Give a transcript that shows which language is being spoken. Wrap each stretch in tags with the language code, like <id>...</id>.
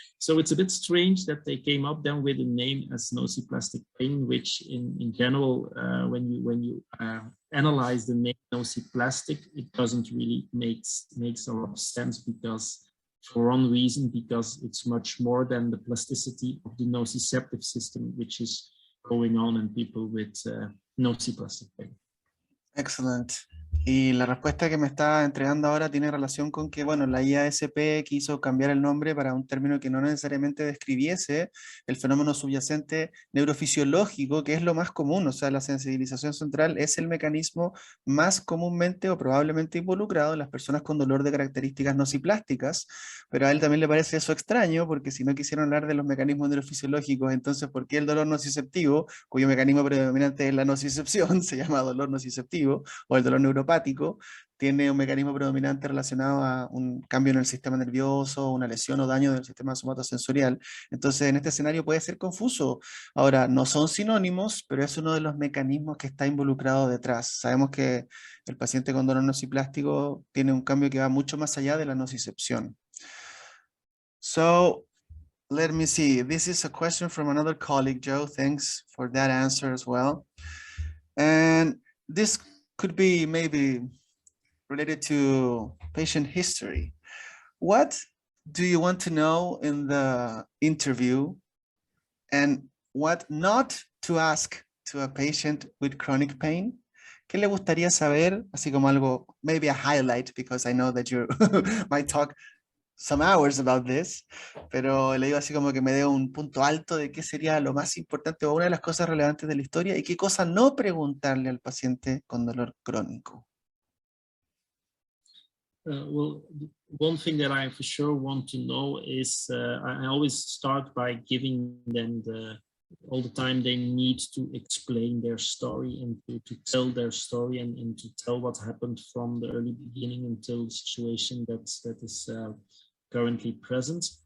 <en>So it's a bit strange that they came up then with a name as nociplastic pain, which in general, when you analyze the name nociplastic, it doesn't really makes a lot of sense, because for one reason, because it's much more than the plasticity of the nociceptive system, which is going on in people with nociplastic pain. Excellent.</en> <es>Y la respuesta que me está entregando ahora tiene relación con que, bueno, la IASP quiso cambiar el nombre para un término que no necesariamente describiese el fenómeno subyacente neurofisiológico, que es lo más común. O sea, la sensibilización central es el mecanismo más comúnmente o probablemente involucrado en las personas con dolor de características nociplásticas, pero a él también le parece eso extraño, porque si no quisieron hablar de los mecanismos neurofisiológicos, entonces, ¿por qué el dolor nociceptivo, cuyo mecanismo predominante es la nocicepción, se llama dolor nociceptivo, o el dolor neuropático, tiene un mecanismo predominante relacionado a un cambio en el sistema nervioso, una lesión o daño del sistema somatosensorial? Entonces, en este escenario puede ser confuso. Ahora, no son sinónimos, pero es uno de los mecanismos que está involucrado detrás. Sabemos que el paciente con dolor nociplástico tiene un cambio que va mucho más allá de la nocicepción.</es> <en>So, let me see. This is a question from another colleague, Joe. Thanks for that answer as well. And this could be maybe related to patient history. What do you want to know in the interview, and what not to ask to a patient with chronic pain?</en> <es>¿Qué le gustaría saber? Así como algo,</es> <en>maybe a highlight, because I know that you might talk some hours about this,</en> <es>pero le digo así como que me dé un punto alto de qué sería lo más importante o una de las cosas relevantes de la historia y qué cosa no preguntarle al paciente con dolor crónico.</es> <en>Well, one thing that I for sure want to know is I always start by giving them all the time they need to explain their story and to tell their story and to tell what happened from the early beginning until the situation that is currently present.</en>